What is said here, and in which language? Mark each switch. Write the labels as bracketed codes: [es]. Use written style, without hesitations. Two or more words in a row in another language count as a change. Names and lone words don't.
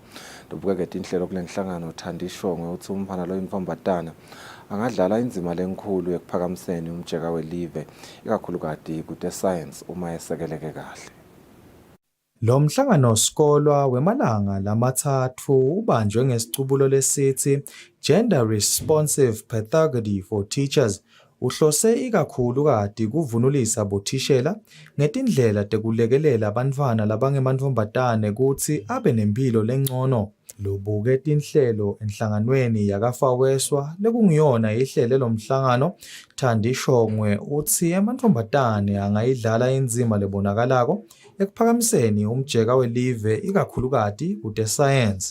[ss] Lobukeke tinhlelo kule nhlangano Thandishongwe uthi umfana loyintfombatane angadlala indzima lenkhulu yekuphakamiseni umjeka welive ikakhulukati kute science uma esekeleke kahle. Lo mhlangano sikolwa wemalanga lamathathu ubanjwe ngesicubulo lesithi Gender Responsive Pedagogy for Teachers uhlose ikakhulu kati kuvunulisa bothishela ngetindlela tekulekelela abantwana labangemantfombatane kuti abe nempilo lengcono. Lubuketa inhlelo enhlanganweni yakafaweswa lekungiyona ihlelo lomhlangano Thandi Shongwe uthi amantombazane angayidlala inzima lebonakalako ekuphakamiseni umjeka welive ikakhulukati kude science.